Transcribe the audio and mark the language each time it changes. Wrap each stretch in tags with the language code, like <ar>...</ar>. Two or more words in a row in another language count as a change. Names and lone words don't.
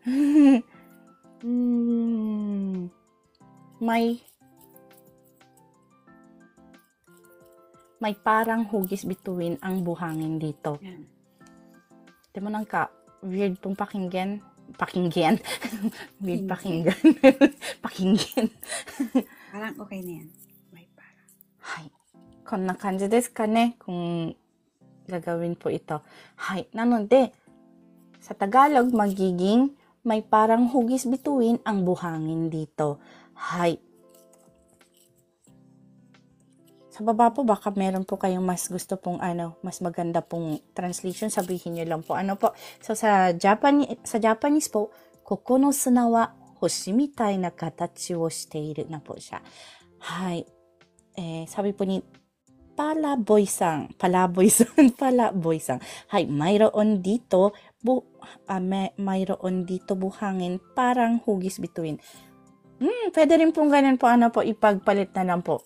<tl>May parang hugis bituin ang buhangin dito. Yan. Di mo nang weird pong pakinggan. Weird pakinggan. Pakinggan. Parang okay na yan. May parang. Hay.</tl> <ja>こんな感じですかね?</ja> <tl>Kung gagawin po ito. Hay. Nanode, sa Tagalog, magiging may parang hugis bituin ang buhangin dito. Hay. Sa baba po, baka meron po kayong mas gusto pong mas maganda pong translation, sabihin nyo lang po. Ano po? So, sa Japanese po,</tl> <ja>ここの砂は星みたいな形をしている</ja> <tl>na po siya. Hay. Sabi po ni Palaboy-san. Hay, mayroon dito buhangin parang hugis bituin. Pwede rin pong ganun po, ipagpalit na lang po.</tl>